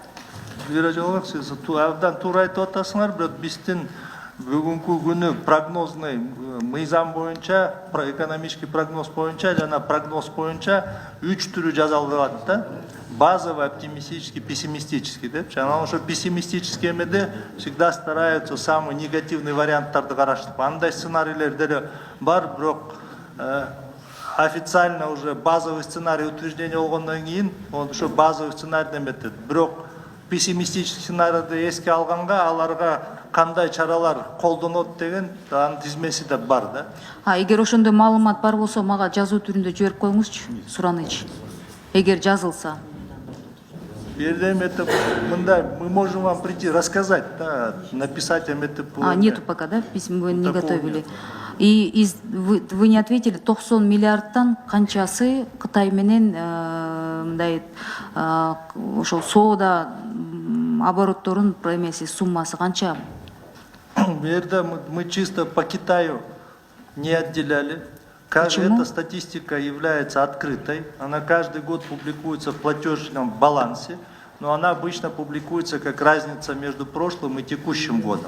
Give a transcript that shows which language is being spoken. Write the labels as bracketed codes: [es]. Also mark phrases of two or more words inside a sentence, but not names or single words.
[ky] Элвира Жолбек, сиз абдан туура айтып атасыңар, бирок биздин бүгүнкү күнү прогнозный мыйзам боюнча, [ru] экономический прогноз [ky] боюнча жана прогноз боюнча 3 түрү жасалган да. [ru] Базовый, оптимистический, пессимистический деп. [ky] Анан ошо пессимистический эмеде [ru] всегда стараются самый негативный [ky] варианттарды караштырып. Андай сценарийлер деле бар, бирок [ru] официально уже базовый сценарий утверждение [ky] болгондон кийин ошо [ru] базовый сценарий [ky] эметет. Бирок пессимистический сценарийди эске алганга аларга кандай чаралар колдонот деген анын тизмеси да бар да. Эгер ошондой маалымат бар болсо мага жазуу түрүндө жиберип коюңузчу, сураныч. Эгер жазылса. [ru] Передаем это, мы можем вам прийти рассказать, да, написать МТП. Нету пока, да? Письма вы не готовили. И вы не ответили, [ky] 90 миллиардтан канчасы Кытай менен мындай ошол соода оборотторун эмеси суммасы канча? [ru] Мы чисто по Китаю не отделяли. Эта статистика является открытой. Она каждый год публикуется в платежном балансе, но она обычно публикуется как разница между прошлым и текущим годом.